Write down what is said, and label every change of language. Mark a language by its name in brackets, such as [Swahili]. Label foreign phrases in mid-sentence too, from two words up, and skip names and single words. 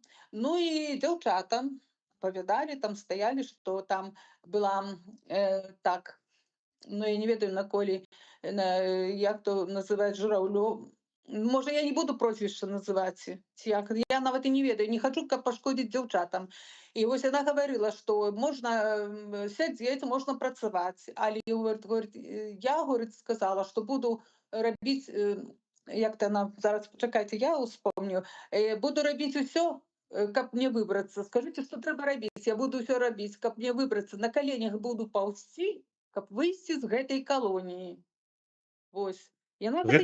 [Belarusian] Ну і дзяўчата павядалі, там стаялі, што там была так, ну я не ведаю, наколі як то называць жураўлё. Можа, я не буду прозвішча называць, ці як, я нават і не ведаю, не хачу, каб пашкодзіць дзяўчатам. І вось яна гаварыла, што можна сядзець, можна працаваць, але говорить, я, говорить, сказала, што буду рабіць, як то яна зараз, пачакайце, я успомню, буду рабіць усё, каб мне выбрацца. Скажыце, што трэба рабіць, я буду ўсё рабіць, каб мне выбрацца, на каленях буду паўзці, каб выйсці з гэтай калоніі. Вось. Яна гэта